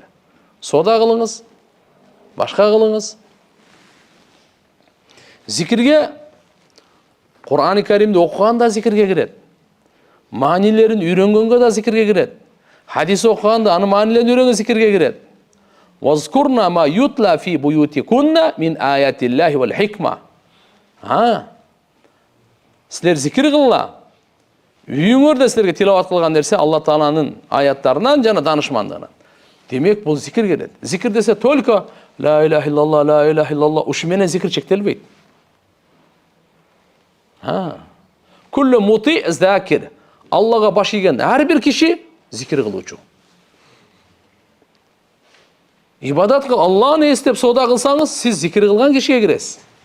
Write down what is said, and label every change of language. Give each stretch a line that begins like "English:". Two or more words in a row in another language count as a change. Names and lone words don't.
Kyrgyz: Сода кылыңыз, башка кылыңыз. Зикирге Кур'ан-ы Каримди окуганда зикирге кирет. Маанилерин үйрөнгөнгө да зикирге кирет. Хадис окуганда анын маанилерин үйрөнгөнгө зикирге кирет.
Arabic: واذكرن ما يتلى في بيوتكن من آيات الله والحكمة.
Kyrgyz: Силер зикир кылла. Үйүңөрдө силерге тилават кылган нерсе Алла Тааланын аяттарынан жана данышмандыгынан. Демек бул зикир келет. Зикир десе только
Arabic: لا إله إلا الله، لا إله إلا الله
Kyrgyz: ушу менен зикир чектелбейт.
Arabic: كل مطيع ذاكر.
Kyrgyz: Аллага баш ийген ар бир киши зикир кылуучу. Ибадат кыл, Алланы эстеп сода кылсаңыз, сиз зикир кылган кишиге киресиз.